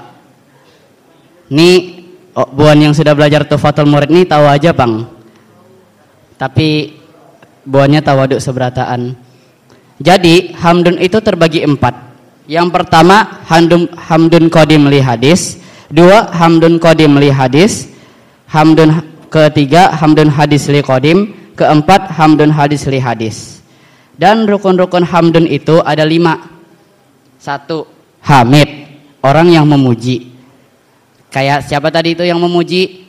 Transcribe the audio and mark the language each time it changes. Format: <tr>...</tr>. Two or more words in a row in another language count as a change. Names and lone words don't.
<bjn>Nih buan yang sudah belajar Tuhfatul Murid nih tahu aja Bang. Tapi buahnya tawaduk seberataan.</bjn> <id>Jadi Hamdun itu terbagi 4. Yang pertama</id> <ar>حمد قديم لحادث,</ar> <id>2</id> <ar>حمد قديم لحادث,</ar> <id>Hamdun ketiga</id> <ar>حمد حادث لقديم,</ar> <id>keempat</id> <ar>حمد حادث لحادث.</ar> <id>Dan rukun-rukun Hamdun itu ada 5. 1. Hamid, orang yang memuji. Kayak siapa tadi itu yang memuji?</id>